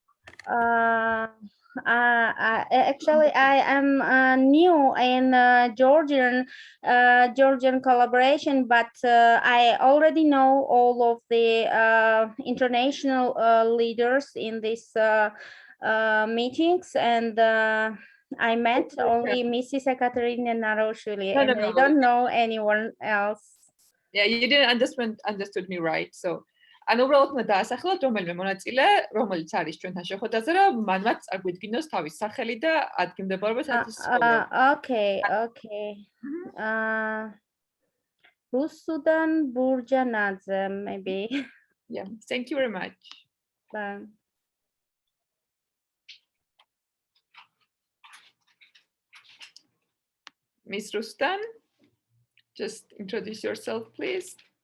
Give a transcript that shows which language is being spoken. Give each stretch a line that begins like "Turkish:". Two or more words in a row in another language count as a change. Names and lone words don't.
English: Actually, I am new in Georgian collaboration, but I already know all of the international leaders in these meetings, and I met only Mrs. Ekaterina Naroshvili, and I don't know anyone else. Yeah, you didn't understood me right.
Georgian: So ანუ უბრალოდ უნდა დაასახელოთ რომელიმე მონაწილე, რომელიც არის ჩვენთან შეხვედრაზე, რომ მანვაც წარგვიდგინოს თავის სახელი და ადგილმდებარეობა საერთოდ სკოლა.
English: Okay. Rusudan Burjanadze, maybe. Yeah, thank you very much. Bye. Miss Rustan, just introduce yourself, please.